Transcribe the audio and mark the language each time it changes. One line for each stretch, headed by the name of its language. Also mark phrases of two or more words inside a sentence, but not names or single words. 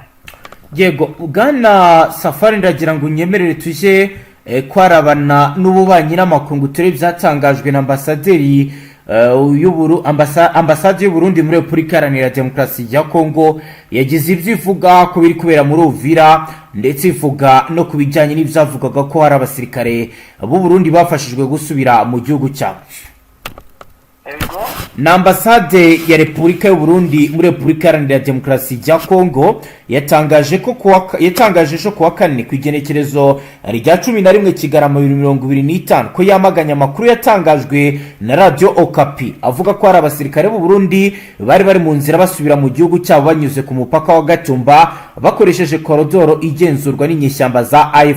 Kinyarwanda: yego bwana Safari, ndagira ngo unyemerere tujye kwarabana n'ububanyi n'amakungu turebe byatangajwe na ambasade y'u Burundi muri Repubulika Iharanira Demokarasi ya Kongo. yagize ibyo ivuga ko biri kubera muri Uvira, ndetse ivuga no ku bijyanye n'ibyavugaga ko hari abasirikare b'u Burundi bafashijwe gusubira mu gihugu cyabo. na ambasade ya Repubulika y'u Burundi muri Repubulika Iharanira Demokarasi ya Kongo yatangaje kuwa kane ku igenekerezo rya 11 Kigarama 2025 ko yamaganya amakuru yatangajwe na radio Okapi avuga ko hari abasirikare b'u Burundi bari mu nzira basubira mu gihugu cyabo banyuze ku mupaka wa Gatumba bakoresheje korodoro igenzurwa n'inyeshyamba za AFC.